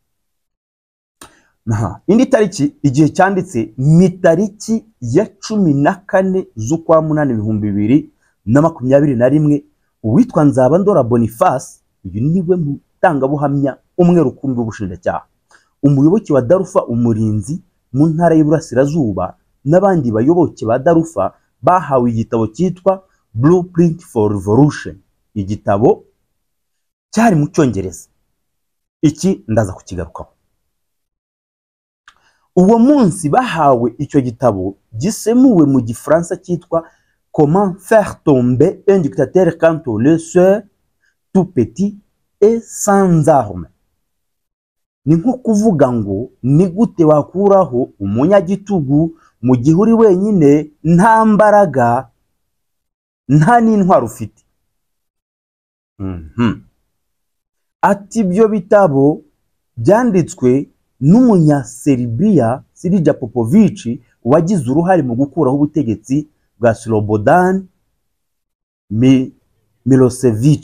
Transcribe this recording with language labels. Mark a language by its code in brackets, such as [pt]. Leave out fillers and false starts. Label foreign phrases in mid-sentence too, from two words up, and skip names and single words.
[rw] Indi tariki Igihe cyanditse ni tariki ya 14 z'ukwa Munani 2021 uwitwa Nzabandora Boniface, uyu niwe mutangabuhamya umwe rukumbi w'ubushinjacyaha, umuyoboke wa Darufa Umurinzi mu ntara y'Iburasirazuba, n'abandi bayoboke ba Darufa bahawe igitabo cyitwa Blueprint for Revolution. Igitabo cyari mu Cyongereza. Iki ndaza kukigarukaho. uwo munsi bahawe icyo gitabo gisemuwe mu gifaransa cyitwa Comment faire tomber un dictateur quand on le sait tout petit et sans armes. Ni nko kuvuga ngo ni gute wakuraho umunyagitugu mu gihe uri wenyine, nta mbaraga, nta n'intwaro ufite. Ati ibyo bitabo byanditswe n'umunyaserbiya Sirija Popovic wagize uruhare mu gukuraho ubutegetsi bwa Slobodan Milosevic.